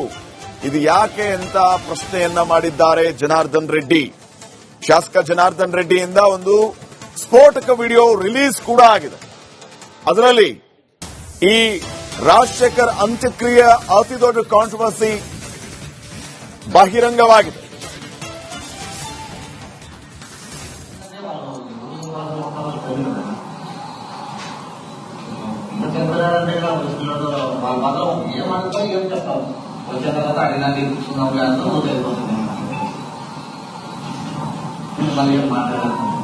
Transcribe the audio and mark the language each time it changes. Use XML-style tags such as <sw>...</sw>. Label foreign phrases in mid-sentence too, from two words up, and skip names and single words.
<kn>ಇದು ಯಾಕೆ ಅಂತ ಪ್ರಶ್ನೆಯನ್ನ ಮಾಡಿದ್ದಾರೆ ಜನಾರ್ದನ್ ರೆಡ್ಡಿ. ಶಾಸಕ ಜನಾರ್ದನ್ ರೆಡ್ಡಿಯಿಂದ ಒಂದು ಸ್ಫೋಟಕ ವಿಡಿಯೋ ರಿಲೀಸ್ ಕೂಡ ಆಗಿದೆ. ಅದರಲ್ಲಿ ಈ ರಾಜಶೇಖರ್ ಅಂತ್ಯಕ್ರಿಯೆ ಅತಿದೊಡ್ಡ ಕಾಂಟ್ರವರ್ಸಿ ಬಹಿರಂಗವಾಗಿದೆ.</kn> <te>వచ్చిన తర్వాత అడిగినా తీసుకున్నాం కానీ అయిపోతుంది. మళ్ళీ మాట్లాడాలి.</te>